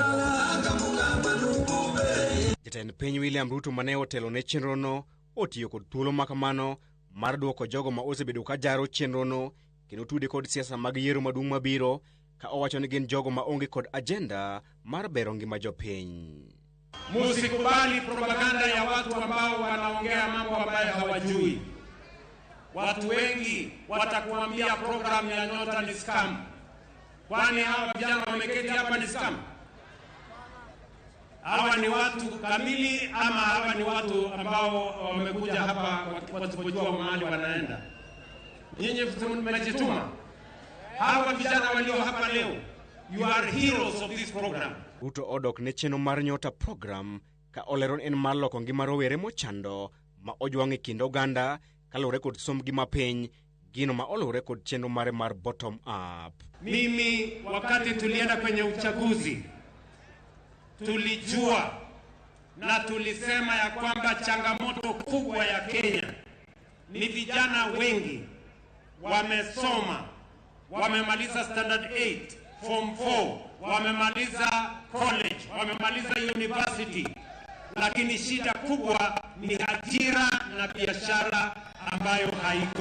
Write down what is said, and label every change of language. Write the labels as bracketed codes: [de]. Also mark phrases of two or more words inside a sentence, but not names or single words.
[luo] Jatend piny William Ruto mane otelo ne chenrono otiyo kod thuolo makamano mar duoko jogo ma osebedo ka jaro chenrono kendo tude kod siasa mag yiero maduong' mabiro, ka owacho ni gin jogo maonge kod agenda mar bero ngima jopiny. [sw] Musikubali propaganda ya watu ambao wanaongea mambo ambayo hawajui. Watu wengi watakuambia program ya Nyota ni scam. Kwani hawa vijana wameketi hapa ni scam? Hawa ni watu kamili ama hawa ni watu ambao wamekuja hapa wasipojua mahali wanaenda? Nyinyi mmejituma. Hawa vijana walio hapa leo, [en] you are heroes of this program. [luo] Ruto odok ne chenro mar Nyota program ka oleron en mar loko ngima rowere mochando ma ojwang' e kind oganda kalure kod sombgi mapiny, gino ma olure kod chenro mare mar [en] bottom up. [sw] Mimi wakati tulienda kwenye uchaguzi tulijua na tulisema ya kwamba changamoto kubwa ya Kenya ni vijana wengi wamesoma, wamemaliza standard 8, form 4, wamemaliza college, wamemaliza university, lakini shida kubwa ni ajira na biashara ambayo haiko.